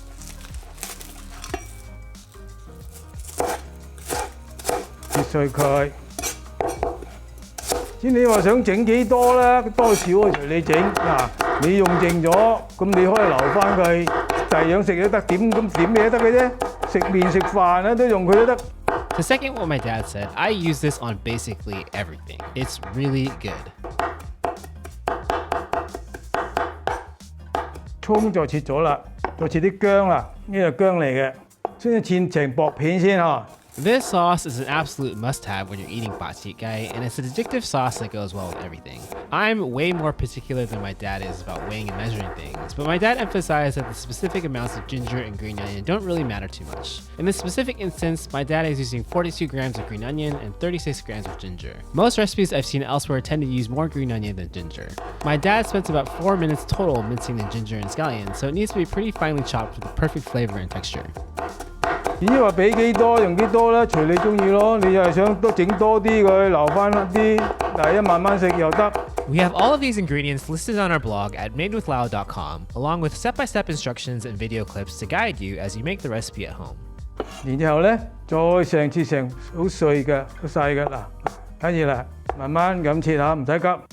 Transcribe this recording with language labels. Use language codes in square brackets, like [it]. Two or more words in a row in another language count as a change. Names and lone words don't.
[yue] 切碎佢，知你話想整幾多啦，多少隨你整。嗱，你用剩咗，咁你可以留翻佢，第二樣食都得，點咩都得嘅啫。食麵食飯咧都用佢都得。 [en] To second what my dad said, I use this on basically everything. It's really good. [yue] 葱就切咗啦，再切啲薑啦，呢個薑嚟嘅，先切成薄片先嚇。 [en] This sauce is an absolute must-have when you're eating bok chit gai, and it's an addictive sauce that goes well with everything. I'm way more particular than my dad is about weighing and measuring things, but my dad emphasized that the specific amounts of ginger and green onion don't really matter too much. In this specific instance, my dad is using 42 grams of green onion and 36 grams of ginger. Most recipes I've seen elsewhere tend to use more green onion than ginger. My dad spent about 4 minutes total mincing the ginger and scallions, so it needs to be pretty finely chopped for the perfect flavor and texture. [yue] 至於話俾幾多用幾多啦，隨你中意咯。你又係想多整多啲佢，留翻啲，第一慢慢食又得。 [en] We have all of these ingredients listed on our blog at madewithlao.com, along with step-by-step instructions and video clips to guide you as you make the recipe at home. [yue] 然之後咧，再成切成好碎嘅、好細嘅嗱，睇住啦，慢慢咁切下，唔使急。